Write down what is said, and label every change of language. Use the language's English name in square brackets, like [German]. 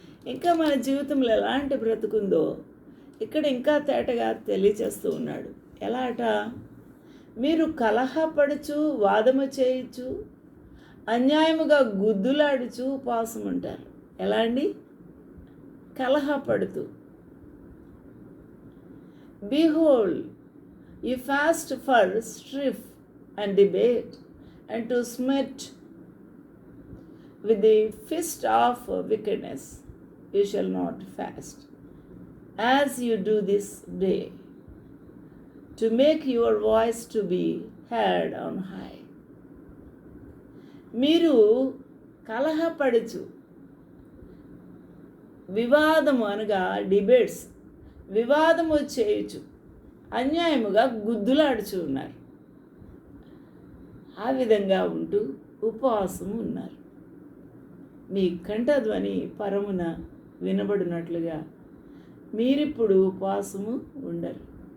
[Telugu] ఇంకా మన జీవితంలో ఎలాంటి బ్రతుకుందో ఇక్కడ ఇంకా తేటగా తెలియచేస్తూ ఉన్నాడు. ఎలా అట? మీరు కలహపడుచు, వాదము చేయుచు, అన్యాయముగా గుద్దులాడుచు ఉపవాసం ఉంటారు. ఎలా అండి? కలహపడుతూ. [English] Behold, You fast for strife and debate, and to smite with the fist of wickedness. You shall not fast, as you do this day, to make your voice to be heard on high. [Telugu] మీరు కలహపడుచు, వివాదము అనగా debates, వివాదము చేయుచు, అన్యాయముగా గుద్దులాడుచు ఉన్నారు. ఆ విధంగా ఉంటూ ఉపవాసము ఉన్నారు. మీ కంఠధ్వని పరమున వినబడినట్లుగా మీరిప్పుడు ఉపవాసము ఉండరు.